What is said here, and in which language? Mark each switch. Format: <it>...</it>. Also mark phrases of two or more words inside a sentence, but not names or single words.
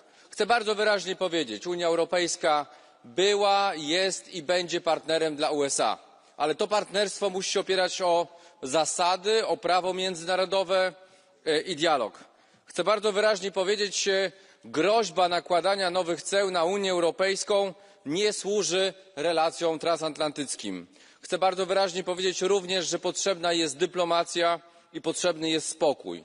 <pl>Chcę bardzo wyraźnie powiedzieć, Unia Europejska była, jest i będzie partnerem dla USA. Ale to partnerstwo musi się opierać o zasady, o prawo międzynarodowe i dialog. Chcę bardzo wyraźnie powiedzieć, groźba nakładania nowych ceł na Unię Europejską nie służy relacjom transatlantyckim. Chcę bardzo wyraźnie powiedzieć również, że potrzebna jest dyplomacja i potrzebny jest spokój.</pl>